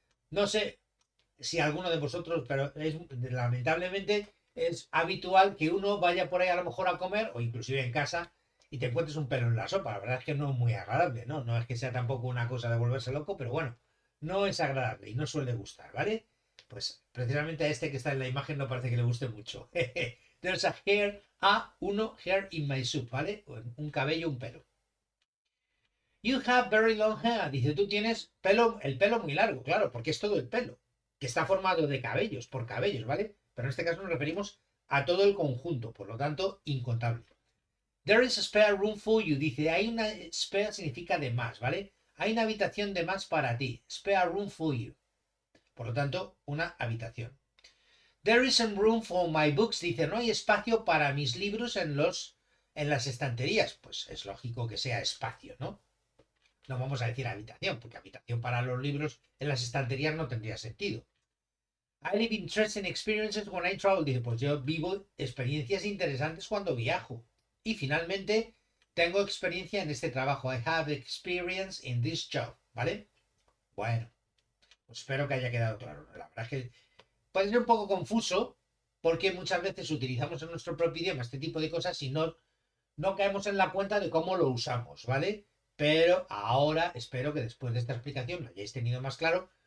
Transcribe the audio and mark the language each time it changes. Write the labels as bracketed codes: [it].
[es] No sé si alguno de vosotros, pero lamentablemente es habitual que uno vaya por ahí a lo mejor a comer o inclusive en casa y te encuentres un pelo en la sopa. La verdad es que no es muy agradable, ¿no? No es que sea tampoco una cosa de volverse loco, pero bueno, no es agradable y no suele gustar, ¿vale? Pues precisamente a este que está en la imagen no parece que le guste mucho. [en] There's a hair, hair in my soup, ¿vale? [es] Un cabello, un pelo. [en] You have very long hair. [es] Dice, tú tienes el pelo muy largo, claro, porque es todo el pelo, que está formado de cabellos, por cabellos, ¿vale? Pero en este caso nos referimos a todo el conjunto, por lo tanto, incontable. [en] There is a spare room for you. [es] Dice, hay una spare significa de más, ¿vale? Hay una habitación de más para ti. [en] Spare room for you. [es] Por lo tanto, una habitación. [en] There isn't room for my books. [es] Dice, no hay espacio para mis libros en las estanterías. Pues es lógico que sea espacio, ¿no? No vamos a decir habitación, porque habitación para los libros en las estanterías no tendría sentido. [en] I live interesting experiences when I travel. [es] Dice, pues yo vivo experiencias interesantes cuando viajo. Y finalmente, tengo experiencia en este trabajo. [en] I have experience in this job. [es] ¿Vale? Bueno, pues espero que haya quedado claro. La verdad es que puede ser un poco confuso porque muchas veces utilizamos en nuestro propio idioma este tipo de cosas y no caemos en la cuenta de cómo lo usamos, ¿vale? Pero ahora espero que después de esta explicación lo hayáis tenido más claro